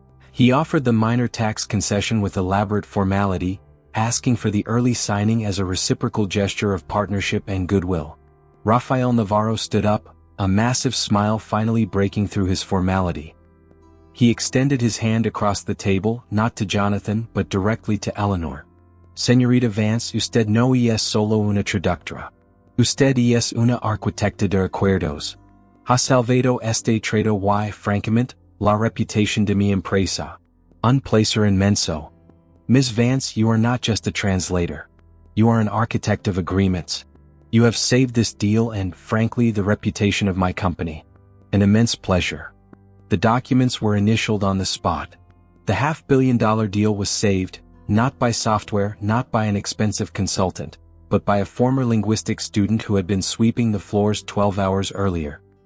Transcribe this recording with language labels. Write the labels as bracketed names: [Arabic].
[English] He offered the minor tax concession with elaborate formality, asking for the early signing as a reciprocal gesture of partnership and goodwill. Rafael Navarro stood up, a massive smile finally breaking through his formality. He extended his hand across the table, not to Jonathan but directly to Eleanor. [Spanish] Señorita Vance, usted no es solo una traductora. Usted es una arquitecta de acuerdos. Ha salvado este trato y, francamente, la reputación de mi empresa. Un placer inmenso. Ms. [English] Vance, you are not just a translator. You are an architect of agreements. You have saved this deal and, frankly, the reputation of my company. An immense pleasure. The documents were initialed on the spot. The $500 million deal was saved, not by software, not by an expensive consultant, but by a former linguistics student who had been sweeping the floors 12 hours earlier.